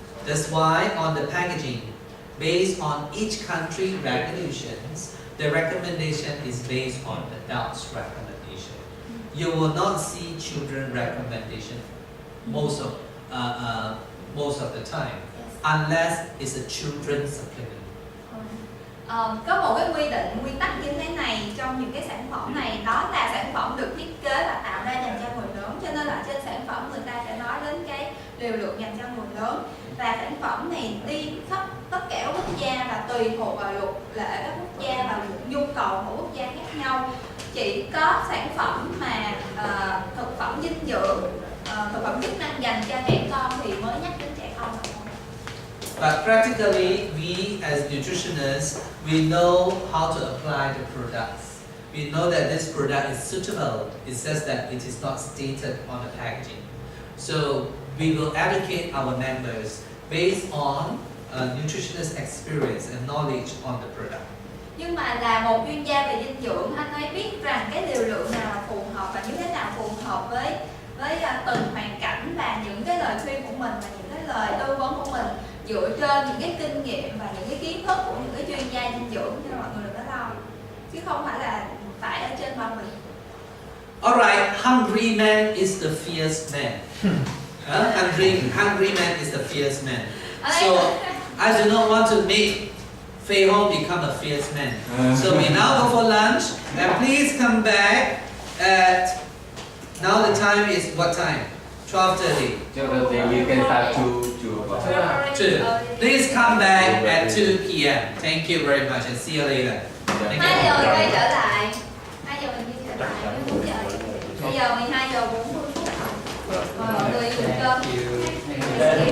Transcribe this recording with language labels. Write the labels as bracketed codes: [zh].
[en] That's why on the packaging, based on each country regulations, the recommendation is based on adults' recommendation. You will not see children recommendation most of the time, unless it's a children's supplement. [vi] Có một cái quy tắc như thế này trong những cái sản phẩm này, đó là sản phẩm được thiết kế và tạo ra dành cho người lớn, cho nên là trên sản phẩm người ta sẽ nói đến cái liều lượng dành cho người lớn, và sản phẩm này đi khắp tất cả các quốc gia và tùy thuộc vào luật lệ các quốc gia và nhu cầu của quốc gia khác nhau. Chỉ có sản phẩm mà thực phẩm dinh dưỡng, thực phẩm chức năng dành cho trẻ con thì mới nhắc đến trẻ con thôi. [en] But practically, we as nutritionists, we know how to apply the products. We know that this product is suitable. It says that it is not stated on the packaging. So we will educate our members based on nutritionist experience and knowledge on the product. [vi] Nhưng mà là một chuyên gia về dinh dưỡng, anh ấy biết rằng cái liều lượng nào là phù hợp và như thế nào phù hợp với từng hoàn cảnh và những cái lời khuyên của mình và những cái lời tư vấn của mình dựa trên những cái kinh nghiệm và những cái kiến thức của những cái chuyên gia dinh dưỡng, cho nên mọi người đừng có lo, chứ không phải là phải ở trên bao bì. [en] Alright, hungry man is the fierce man. Hungry man is the fierce man. So I do not want to make Fei Hong become a fierce man. So we now go for lunch, and please come back at, now the time is what time? 12:30. You can start to 2. Please come back at 2 p.m. Thank you very much and see you later. Thank [vi] 2 giờ [en] you. [vi] quay trở lại, 2 giờ mình đi trở lại với 4 giờ. Bây giờ 12 giờ 40 phút. Mọi người dùng cơm.